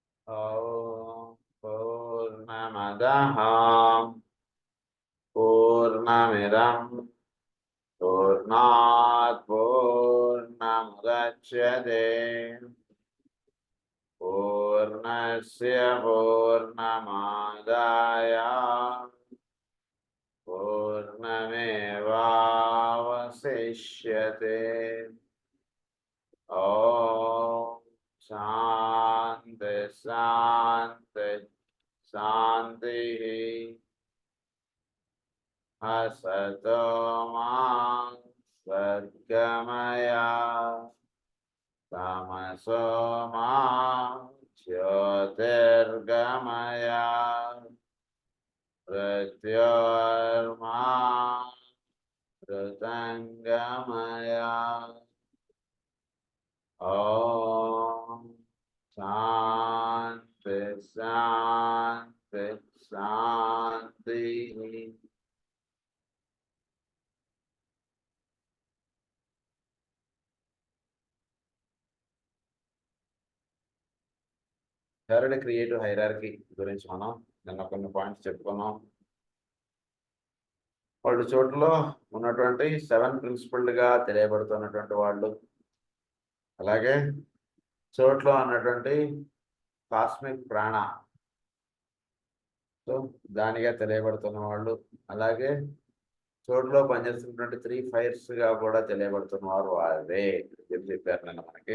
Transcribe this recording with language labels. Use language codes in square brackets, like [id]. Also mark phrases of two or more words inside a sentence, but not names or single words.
[sa] ఓం పూర్ణమదః పూర్ణమిదం పూర్ణాత్ పూర్ణముదచ్యతే పూర్ణస్య పూర్ణమాదాయ పూర్ణమేవావశిష్యతే. ఓం శాంతి శాంతి శాంతి. असतो मा सद्गमय तमसो मा ज्योतिर्गमय मृत्योर्मा मृतङ्गमय. ॐ शान्ति शान्ति शान्ति. [en] third creative hierarchy [te] గురించి మనం నిన్న కొన్ని పాయింట్స్ చెప్పుకున్నాం. వాళ్ళు చోట్లలో ఉన్నటువంటి 7 ప్రిన్సిపల్డ్గా తెలియబడుతున్నటువంటి వాళ్ళు, అలాగే చోట్లో ఉన్నటువంటి కాస్మిక్ ప్రాణ సో దానిగా తెలియబడుతున్న వాళ్ళు, అలాగే చోట్లో పనిచేస్తున్నటువంటి 3 ఫైర్స్గా కూడా తెలియబడుతున్న వారు అదే చెప్పారు నిన్న మనకి.